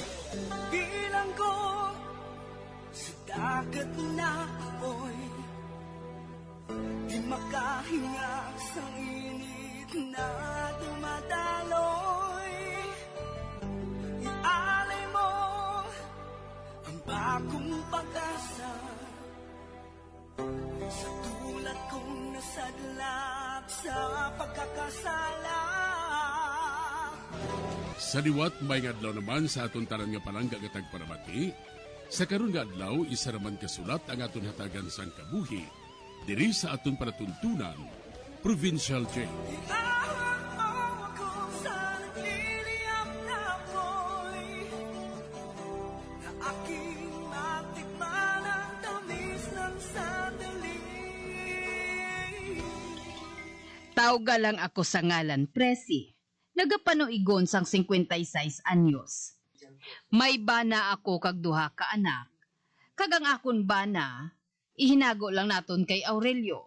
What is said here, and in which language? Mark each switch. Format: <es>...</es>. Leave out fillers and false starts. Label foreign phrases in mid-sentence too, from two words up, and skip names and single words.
<tl>Bilang ko sa dagat na apoy, di makahinga sa init na dumadaloy. Ialay mo ang bagong pag-asa sa tulad kong nasadlak sa pagkakasala.</tl> <hil>Sa liwat may adlaw naman sa aton tanan nga palangga gatag paramati. Sa karon nga adlaw isa raman kasulat ang aton hatagan sang kabuhi diri sa aton panatuntunan Provincial Jail.</hil> <tl>Ihawak mo ako sa nagliliyap na apoy, na aking matikman ang tamis ng sandali.</tl> <hil>Tawga lang ako sa ngalan Presi. Nagapanuigon sang 56 anyos. May bana ako kag duha ka anak. Kagang akon bana, ihinago lang naton kay Aurelio.</hil>